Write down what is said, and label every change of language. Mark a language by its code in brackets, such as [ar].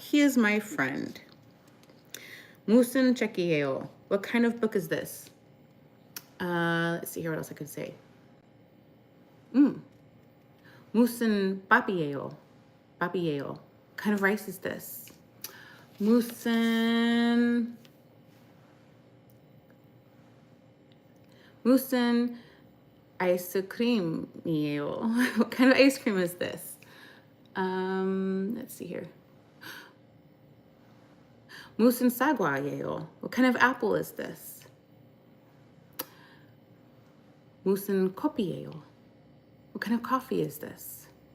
[en] He is my friend. [ko] 무슨 책이에요? [en] What kind of book is this? Let's see here what else I could say. [ko] 무슨 밥이에요? 밥이에요. [en] What kind of rice is this? [ko] 무슨 아이스크림이에요. [en] What kind of ice cream is this? Let's see here. [ko] 무슨 사과예요? [en] What kind of apple is this? [ko] 무슨 커피예요? [en] What kind of coffee is this?